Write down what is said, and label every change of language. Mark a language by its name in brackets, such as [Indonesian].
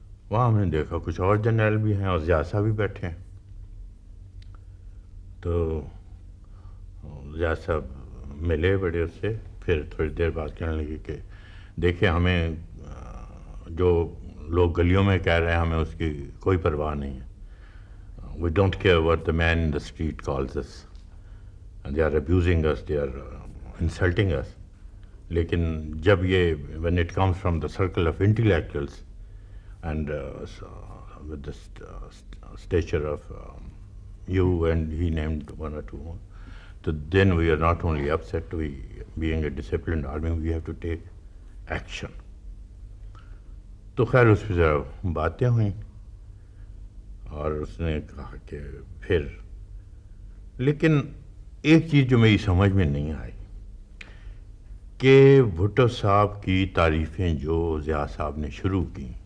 [Urdu] وہاں ہم نے دیکھا کچھ اور جنرل بھی ہیں اور ضیاء صاحب بھی بیٹھے ہیں. تو ضیاء صاحب ملے بڑے اس سے، پھر تھوڑی دیر بعد کہنے لگے کہ دیکھیں ہمیں جو لوگ گلیوں میں کہہ رہے ہیں ہمیں اس کی کوئی پرواہ نہیں ہے. [English] We don't care what the man in the street calls us. And they are abusing us, they are insulting us. [Urdu] لیکن جب یہ [English] when it comes from the circle of intellectuals and with the stature of you, and he named 1 or 2 more, so then we are not only upset, we being a disciplined army, we have to take action. [Urdu] تو خیر اس پہ ذرا باتیں ہوئیں اور اس نے کہا کہ پھر، لیکن ایک چیز جو میری سمجھ میں نہیں آئی کہ بھٹو صاحب کی تعریفیں جو ضیاء صاحب نے شروع کی